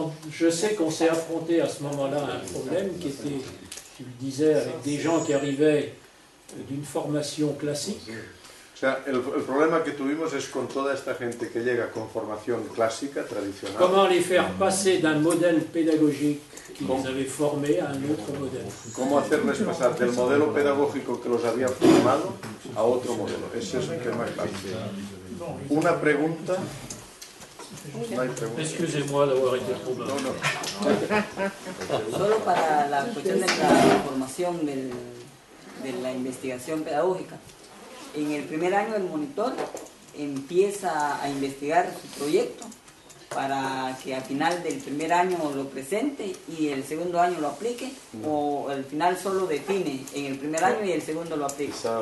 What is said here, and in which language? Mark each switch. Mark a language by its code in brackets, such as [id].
[fr] Je sais qu'on s'est affronté à ce moment-là à un problème qui était, tu le disais, avec des gens qui arrivaient d'une formation classique. [es] O sea, el problema que tuvimos es con toda esta gente que llega con formación clásica, tradicional. [fr] Comment les faire passer d'un modèle pédagogique qui les avait formés à un autre modèle. [es] Cómo hacerles pasar del modelo pedagógico que los había formado a otro modelo. Ese es el tema clave. Una pregunta. No hay pregunta. [fr] Excusez-moi d'avoir été trop bas. [es] Solo para la cuestión de la formación de la investigación pedagógica. En el primer año el monitor empieza a investigar su proyecto para que al final del primer año lo presente y el segundo año lo aplique, o al final solo define en el primer año y el segundo lo aplique.